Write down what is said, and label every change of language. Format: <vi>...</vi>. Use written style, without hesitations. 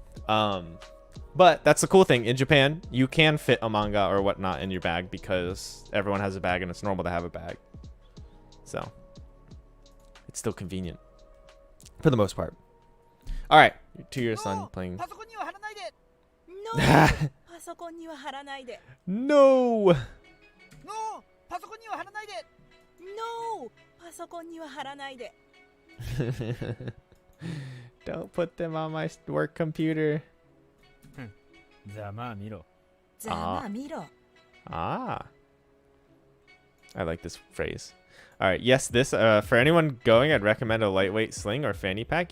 <en>But that's the cool thing. In Japan, you can fit a manga or whatnot in your bag because everyone has a bag and it's normal to have a bag. So it's still convenient for the most part. All right, 2-year son playing. No!</en> <ja>パソコンには貼らないで</ja> <en>No! No!</en> <ja>パソコンには貼らないで</ja> <en>No!</en> <ja>パソコンには貼らないで</ja> <en>Don't put them on my work computer.</en> <ja>ざまあ見ろ。ざまあ見ろ</ja> <en>Ah. I like this phrase. All right. Yes, this for anyone going, I'd recommend a lightweight sling or fanny pack.</en>